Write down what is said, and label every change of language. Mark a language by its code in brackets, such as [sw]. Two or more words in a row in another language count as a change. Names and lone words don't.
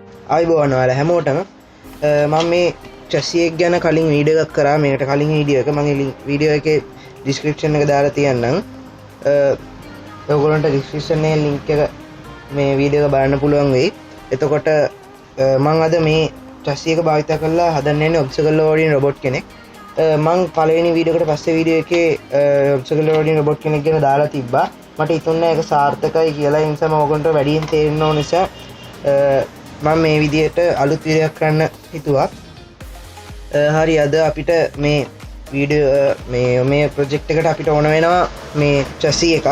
[si] ආයිබෝවන් ඔයාලා හැමෝටම මම මේ chassis එක ගැන කලින් වීඩියෝ එකක් කරා. මේකට කලින් වීඩියෝ එක මම වීඩියෝ එකේ description එක දාලා තියන්නම්. ඔයගොල්ලන්ට description එකේ link එක මේ වීඩියෝ එක බලන්න පුළුවන් වෙයි. එතකොට මම අද මේ chassis එක භාවිත කරලා හදන්න යන්නේ [en] obstacle loading robot [si] කෙනෙක්. මම පළවෙනි වීඩියෝ එකට පස්සේ වීඩියෝ එකේ [en] obstacle loading robot [si] කෙනෙක් ගැන දාලා තිබ්බා. මට හිතුණා ඒක සාර්ථකයි කියලා. ඒ නිසා මම ඔයගොල්ලන්ට වැඩියෙන් තේරෙන්න ඕන නිසා මම මේ විදියට අලුත් වීඩියෝ එකක් කරන්න හිතුවා. හරි අද අපිට මේ වීඩියෝ මේ ප්‍රොජෙක්ට් එකට අපිට ඕන වෙනවා මේ chassis එකක්.